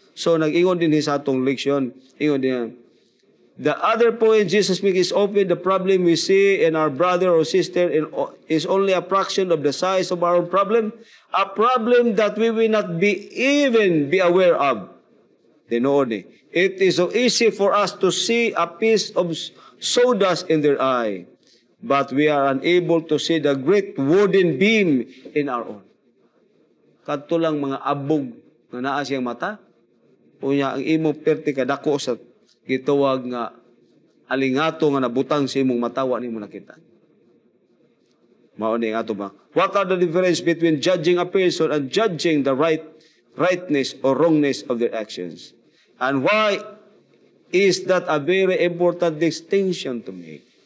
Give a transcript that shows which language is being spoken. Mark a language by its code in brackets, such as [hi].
[en] So, [ceb] nag-ingon din sa atong leksyon, ingon din [en] the other point Jesus makes is often the problem we see in our brother or sister is only a fraction of the size of our own problem, a problem that we will not even be aware of. [ceb] Tinood [en] it is so easy for us to see a piece of sawdust in their eye, but we are unable to see the great wooden beam in our own. [ceb] Kadto lang mga abog nga naa siyang mata, unya ang imong perti kadako sa gitawag nga alingato nga nabutang sa imong mata wa nimo nakita. Mao ni ato ba? [en] What are the difference between judging a person and judging the rightness or wrongness of their actions? And why is that a very important distinction to make?